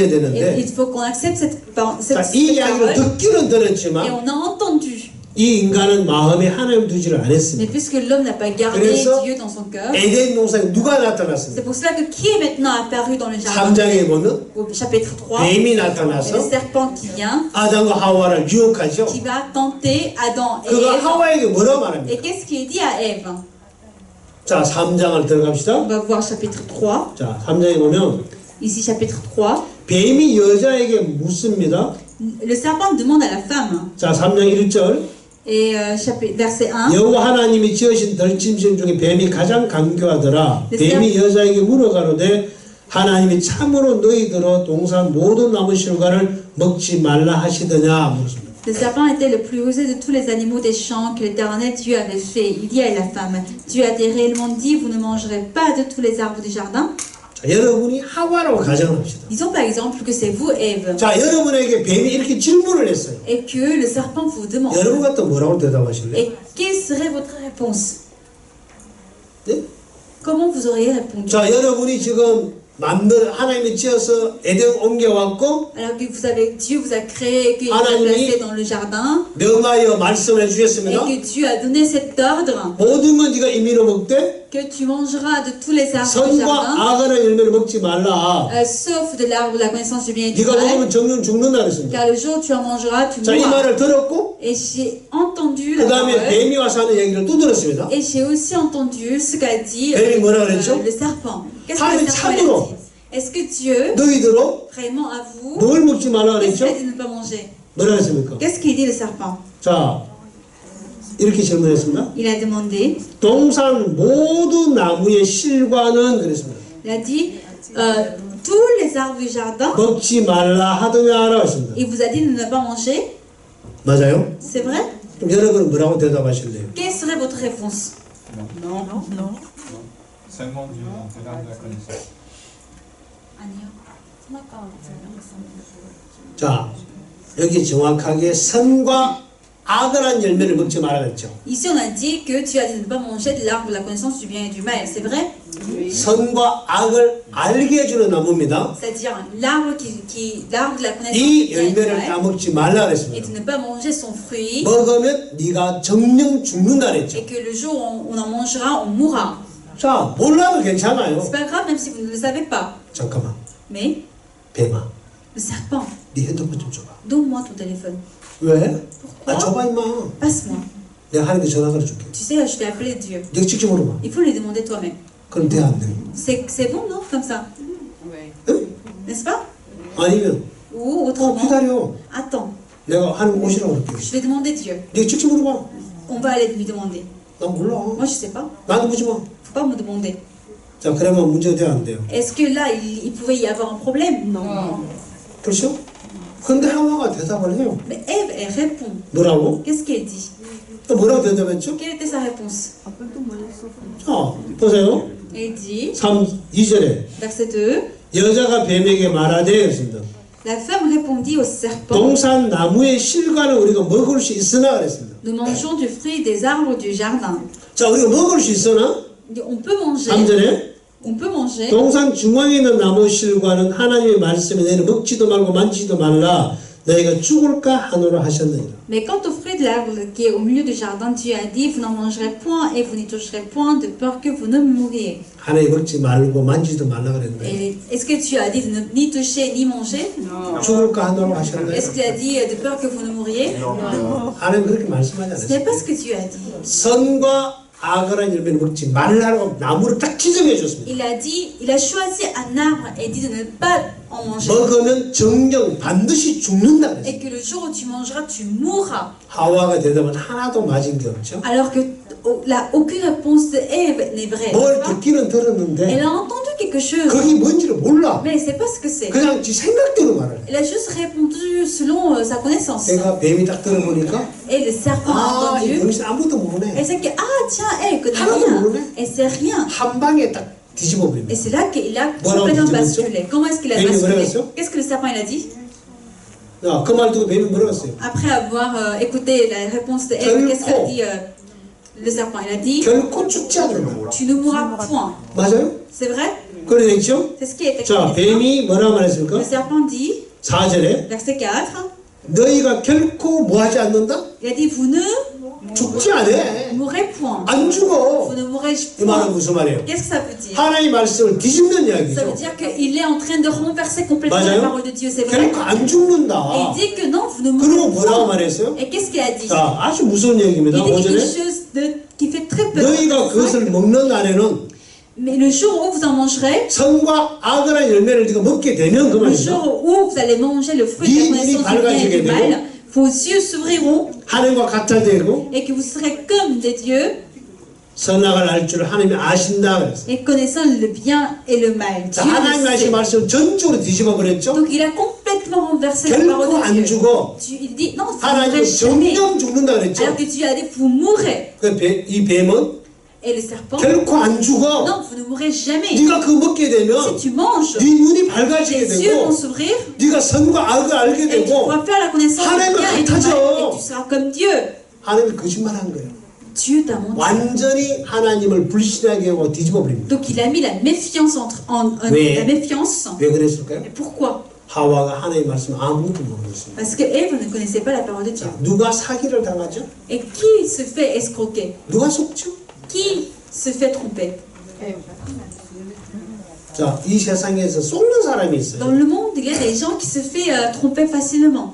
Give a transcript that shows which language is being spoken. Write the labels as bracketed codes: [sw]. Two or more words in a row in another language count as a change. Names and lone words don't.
[fr] Et [ko] 되는데 [fr] il faut qu'on accepte cette [ko] 자, 이 이야기를 [fr] parole. [ko] 듣기는 [fr] Et [ko] 들었지만 [fr] on a entendu. [ko] 이 인간은 마음에 하나님 두지를 [fr] Mais [ko] 않았습니다. [fr] puisque l'homme n'a pas gardé [ko] 그래서 [fr] Dieu dans son cœur, [ko] 에덴 동산에 누가 [fr] c'est [ko] 나타났습니다. [fr] pour cela que qui est maintenant apparu dans le jardin [ko] 3장에 보면 [fr] au chapitre 3, [ko] 뱀이 [fr] c'est le [ko] 나타나서 [fr] serpent qui vient, [ko] 아담과 하와를 유혹하죠. [fr] qui va tenter Adam et [ko] 그가 [fr] Ève. [ko] 하와에게 뭐라고 말합니까? [fr] Et qu'est-ce qu'il dit à Ève? [ko] 자, 3장을 [fr] On [ko] 들어갑시다. [fr] va voir chapitre 3. [ko] 자, 3장에 보면 [fr] Ici, chapitre 3. [ko] 뱀이 여자에게 묻습니다. [fr] Le serpent demande à la femme. [ko] 자, 3장 1절 [fr] Et verset 1. [ko] 여호와 하나님이 지으신 들짐승 중에 뱀이 가장 간교하더라. 뱀이 여자에게 물어가로되 하나님이 참으로 너희들어 동산 모든 나무 실과를 먹지 말라 하시더냐 물었습니다. [fr] Le serpent était le plus rusé de tous les animaux des champs que l'Éternel Dieu avait fait. Il dit à la femme, Dieu a réellement dit, vous ne mangerez pas de tous les arbres du jardin. [ko] 자, 여러분이 하와라고 가정합시다. [fr] Disons par exemple que c'est vous, Ève, [ko] 자, 여러분에게 뱀이 이렇게 질문을 했어요. [fr] et que le serpent vous demande. [ko] 여러분 같으면 뭐라고 대답하실래요? [fr] Et quelle serait votre réponse? [ko] 네? [fr] Comment vous auriez répondu? [ko] 자, 여러분이 지금 하나님이 지어서 에덴 옮겨왔고 [fr] Alors que Dieu vous a créé, qu'il vous a placé dans le jardin, [ko] 명하여 말씀을 [fr] et [ko] 해주셨습니다. [fr] que Dieu a donné cet ordre [ko] 모든 건 네가 임의로 먹되 [fr] que tu mangeras de tous les arbres du [ko] 선과 [fr] jardin, [ko] 악의 열매를 먹지 말라. [fr] sauf de l'arbre de la connaissance du bien et du [ko] 네가 [fr] mal, [ko] 먹으면 정령 죽는다 그랬습니다. [fr] car le jour où tu en mangeras, tu [ko] 자, 이 [fr] mourras. [ko] 말을 들었고 [fr] Et j'ai entendu [ko] 그 [fr] la [ko] 다음에 [fr] parole, [ko] 뱀이 와서 하는 얘기를 또 들었습니다. [fr] et j'ai aussi entendu ce qu'a dit [ko] 뱀이 뭐라 그랬죠? [fr] le serpent. Qu'est-ce que [ko] 하나님 [fr] le serpent il a [ko] 참으로 [fr] dit? Est-ce que Dieu, [ko] 너희들로 [fr] vraiment à vous, [ko] 뭘 먹지 말라 [fr] qu'est-ce qu'il a [ko] 그랬죠? [fr] dit de ne pas manger? [ko] 뭐라 했습니까? [fr] Qu'est-ce qu'il dit le serpent? [ko] 자, 이렇게 질문했습니다. [fr] Il a demandé, [ko] 동산 모든 나무의 실과는 그랬습니다. [fr] il a dit, tous les arbres du jardin, [ko] 먹지 말라 하더냐라고 했습니다. [fr] il vous a dit de ne pas manger, [ko] 맞아요? [fr] c'est vrai? [ko] 그럼 여러분은 뭐라고 대답하실래요? [fr] Quelle serait votre réponse? Non. Seulement du l'arbre de la connaissance. [ko] 아니요. 자, 여기 정확하게 선과 악을 열매를 먹지 말라 했죠. [fr] Ici, on a dit que tu as dit de ne pas manger de l'arbre de la connaissance du bien et du mal, c'est vrai? [ko] 선과 악을 알게 해주는 나무입니다. [fr] C'est-à-dire l'arbre l'arbre de la connaissance du [ko] 이 [fr] bien et du [ko] 열매를 [fr] mal, [ko] 따먹지 말라 [fr] et [ko] 그랬습니다. [fr] de ne pas manger son fruit, [ko] 먹으면 네가 정령 죽는다 그랬죠. [fr] et que le jour où on en mangera, on mourra. [ko] 자, 몰라도 괜찮아요. [fr] C'est pas grave, même si vous ne le savez pas. [ko] 잠깐만, [fr] Mais, [ko] 뱀아, [fr] le serpent, [ko] 네 핸드폰 좀 줘봐. [fr] donne-moi ton téléphone. [ko] 왜? [fr] Pourquoi? [ko] 아, 줘봐 임마. [fr] Passe-moi. [ko] 내가 하나님께 전화 걸어줄게. [fr] Tu sais, je vais appeler Dieu. [ko] 네가 직접 물어봐. [fr] Il faut lui demander toi-même. [ko] 그럼 돼, 안 돼? [fr] C'est bon, non? Comme ça. [ko] 응? [fr] N'est-ce pas? [ko] 아니면 [fr] Ou autrement, [ko] 기다려. [fr] attends, [ko] 내가 하나님 오시라고 그럴게. [fr] je vais demander Dieu. [ko] 네가 직접 물어봐. [fr] On va aller lui demander. [ko] 난 몰라. [fr] Moi, je sais pas. [ko] 나도 묻지 마. [fr] Faut pas me demander. [ko] 자, 그러면 문제가 돼야 안 돼요. [fr] Est-ce que là, il pouvait y avoir un problème? Non. [ko] 그렇죠? 근데 하와가 대답을 해요. [fr] Mais Ève, elle répond. [ko] 뭐라고? [fr] Qu'est-ce qu'elle dit? [ko] 또 뭐라고 대답했죠? [fr] Quelle était sa réponse? [ko] 자, 보세요. [fr] Elle dit, [ko] 2절에 [fr] verset 2, [ko] 여자가 뱀에게 말하되 그랬습니다. [fr] la femme répondit au serpent, [ko] 동산 나무의 실과는 우리가 먹을 수 있으나 그랬습니다. [fr] nous mangeons du fruit des arbres du jardin. [ko] 자, 우리가 먹을 수 있으나 [fr] On peut manger. [ko] 3절에 [fr] On peut manger. [ko] 동산 중앙에 있는 나무 실과는 하나님의 말씀에 너희는 먹지도 말고 만지지도 말라 너희가 죽을까 하노라 하셨느니라. [fr] Mais quant au fruit de l'arbre qui est au milieu du jardin, Dieu a dit, vous n'en mangerez point et vous n'y toucherez point de peur que vous ne mouriez. [ko] 하나님 먹지 말고 만지지도 말라 그랬는데 [fr] Et est-ce que Dieu a dit de ne ni toucher ni manger? [ko] 죽을까 하노라 하셨나요? [fr] Est-ce qu'il a dit de peur que vous ne mouriez? [ko] 하나님 그렇게 말씀하지 [fr] Ce [ko] 않았어요. [fr] n'est pas ce que Dieu a dit. [ko] 선과 악을 열매를 먹지 말라고 나무를 딱 지정해 줬습니다. [fr] Il a dit, il a choisi un arbre et dit de ne pas en manger. [ko] 먹으면 정령 반드시 죽는다 그랬어요. [fr] Et que le jour où tu mangeras, tu mourras. [ko] 하와가 대답은 하나도 맞은 게 없죠. [fr] Alors que aucune réponse de Ève n'est vraie. [ko] 뭘 [fr] n'est-ce pas? [ko] 듣기는 들었는데 [fr] Elle a entendu quelque chose. [ko] 그게 뭔지를 몰라. [fr] Mais elle ne sait pas ce que c'est. [ko] 그냥 지 생각대로 말을 해. [fr] Elle a juste répondu selon sa connaissance. [ko] 내가 뱀이 딱 들어보니까 [fr] Et le serpent a [ko] 아, 이 [fr] entendu. [ko] 당신 아무도 [fr] Elle [ko] 모르네. [fr] sait que, ah tiens, elle connaît [ko] 하나도 [fr] rien. [ko] 모르네. [fr] Elle sait rien. [ko] 한 방에 딱 뒤집어 [fr] Et [ko] 버립니다. [fr] c'est là qu'il a Voilà, complètement vous dites, basculé. Comment est-ce qu'il a Et il basculé? vraie Qu'est-ce que le serpent il a dit? [ko] 야, 그 말 듣고 뱀이 뭐라고 했어요? [fr] Après avoir écouté la réponse de Ève, qu'est-ce qu'il a dit le serpent? Il a dit, [ko] 결코 죽지 않는다. [fr] tu ne mourras point. [ko] 맞아요? [fr] C'est vrai? [ko] 그래 됐죠? [fr] C'est ce qui est [ko] 자, [fr] écrit. [ko] 뱀이 뭐라고 말했습니까? [fr] Le serpent dit, [ko] 4절에 [fr] verset 4, [ko] 너희가 결코 뭐 하지 않는다? [fr] il a dit, vous ne [ko] 죽지 않아. [fr] mourrez point. [ko] 안 죽어. [fr] Vous ne mourrez [ko] 이 말은 [fr] point. [ko] 무슨 말이에요? [fr] Qu'est-ce que ça veut dire? [ko] 하나님 말씀을 뒤집는 [fr] Ça veut [ko] 이야기죠. [fr] dire qu'il est en train de renverser complètement [ko] 맞아요? [fr] la parole de Dieu, c'est vrai? [ko] 결코 안 [fr] Et [ko] 죽는다. [fr] il dit que non, vous ne [ko] 그리고 [fr] mourrez [ko] 뭐라고 [fr] point. [ko] 말했어요? [fr] Et qu'est-ce qu'il a dit? [ko] 자, 아주 무서운 얘기입니다. [fr] Il dit quelque [ko] 5절에 [fr] chose qui fait très peur. [ko] 너희가 그것을 먹는 날에는 [fr] Mais le jour où vous en mangerez, [ko] 선과 악이라는 열매를 네가 먹게 되면 그 [fr] le [ko] 말이죠. [fr] jour où vous allez manger le fruit de la connaissance du bien et du mal, vos yeux s'ouvriront [ko] 하나님과 같아 되고 [fr] et que vous serez comme des dieux [ko] 선악을 알 줄 하나님이 아신다 그랬어요. [fr] et connaissant le bien et le mal. [ko] 자, [fr] Dieu [ko] 하나님 [fr] le [ko] 하신 [fr] sait. [ko] 말씀을 전적으로 뒤집어 버렸죠. [fr] Donc il a complètement renversé la parole [ko] 결코 [fr] de [ko] 안 [fr] Dieu. [ko] 죽어. [fr] Il dit non, vous ne [ko] 하나님은 [fr] mourrez jamais. [ko] 정령 죽는다 그랬죠. [fr] Alors que Dieu a dit vous mourrez. [ko] 이 뱀은 [fr] Et le serpent, [ko] 결코 안 죽어. [fr] non, vous ne mourrez jamais. [ko] 네가 그거 먹게 되면 [fr] Si tu manges, [ko] 네 눈이 밝아지게 [fr] tes yeux vont [ko] 되고 [fr] s'ouvrir [ko] 네가 선과 악을 알게 [fr] et tu [ko] 되고 [fr] pourras faire la connaissance du [ko] 하나님과 [fr] bien et du mal [ko] 같아져. [fr] et tu seras comme Dieu. [ko] 하나님이 거짓말한 거예요. [fr] Dieu t'a menti. [ko] 완전히 하나님을 불신하게 하고 뒤집어 버립니다. [fr] Donc il a mis la méfiance Oui. la méfiance. [ko] 왜 그랬을까요? [fr] Et pourquoi? [ko] 하와가 하나님 말씀 아무것도 모르겠습니다. [fr] Parce que Ève ne connaissait pas la parole de Dieu. [ko] 자, 누가 사기를 당하죠? [fr] Et qui se fait escroquer? [ko] 누가 속죠? [fr] Qui se fait tromper? [ko] 자, 이 세상에서 속는 사람이 [fr] Dans [ko] 있어요. [fr] le monde, il y a des gens qui se font tromper facilement.